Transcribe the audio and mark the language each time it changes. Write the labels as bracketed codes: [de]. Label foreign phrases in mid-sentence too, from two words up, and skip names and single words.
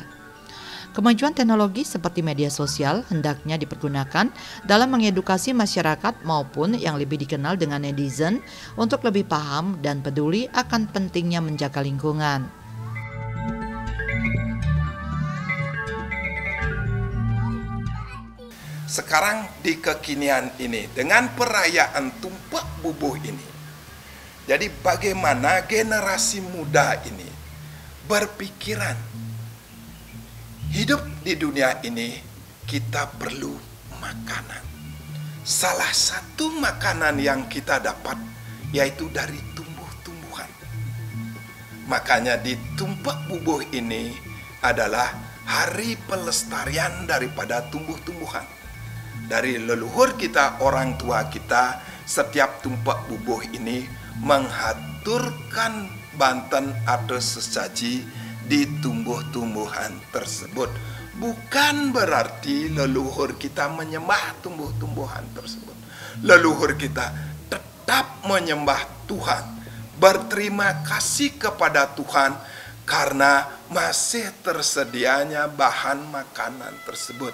[id] Kemajuan teknologi seperti media sosial hendaknya dipergunakan dalam mengedukasi masyarakat maupun yang lebih dikenal dengan netizen untuk lebih paham dan peduli akan pentingnya menjaga lingkungan. Sekarang di kekinian ini dengan perayaan tumpak bubuh ini, jadi bagaimana generasi muda ini berpikiran hidup di dunia ini kita perlu makanan. Salah satu makanan yang kita dapat yaitu dari tumbuh-tumbuhan. Makanya di tumpak bubuh ini adalah hari pelestarian daripada tumbuh-tumbuhan. Dari leluhur kita, orang tua kita, setiap tumpak bubuh ini menghaturkan banten atau sesaji di tumbuh-tumbuhan tersebut. Bukan berarti leluhur kita menyembah tumbuh-tumbuhan tersebut. Leluhur kita tetap menyembah Tuhan, berterima kasih kepada Tuhan karena masih tersedianya bahan makanan tersebut.